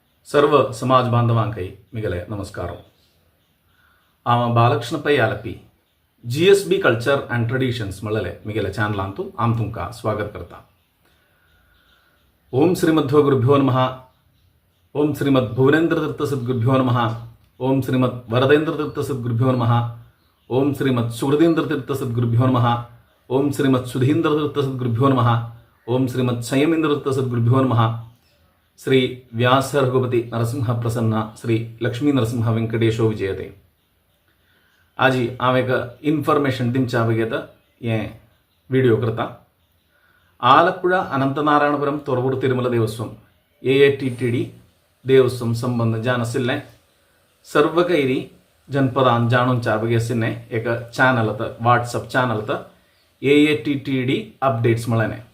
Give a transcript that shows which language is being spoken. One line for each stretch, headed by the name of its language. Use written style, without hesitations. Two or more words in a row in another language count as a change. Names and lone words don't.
Konkani: सर्व समाज बांधवांकೈ मिगले नमस्कार. बालकृष्ण पै आलपी GSB कल्चर अँड ट्रेडिशन्स मळले मिगले चॅनल अंतू आम तुमका स्वागत करता.
Sanskrit: ओम श्रीमद्भो गुरुभ्यो नमः. ओम श्रीमद् भुवनेन्द्र तीर्थ सद्गुरुभ्यो नमः. ओम श्रीमद् वरदेन्द्र तीर्थ सद्गुरुभ्यो नमः. ओम श्रीमद् सुहृदेन्द्र तीर्थ सद्गुरुभ्यो नमः. ओम श्रीमद् सुधीन्द्र तीर्थ सद्गुरुभ्यो नमः. ओम श्रीमद् संयमेन्द्र तीर्थ सद्गुरुभ्यो नमः. श्री व्यास रघुपति नरसिंह प्रसन्न श्री लक्ष्मी नरसिंह वेंकटेशो विजयते.
Konkani: आज हांव एक इन्फॉर्मेशन दिमच्या बगेत ये वीडियो करता. आलपुळ अनंतनारायणपुरम तोरवूर तिरुमल देवस्थान AATTD देवस्थान संबंध जान सर्व कैरी जनपदान जाणूनच्या बगेसिने एक चॅनल व्हाट्सअप चॅनल AATTD अपडेट्स मळने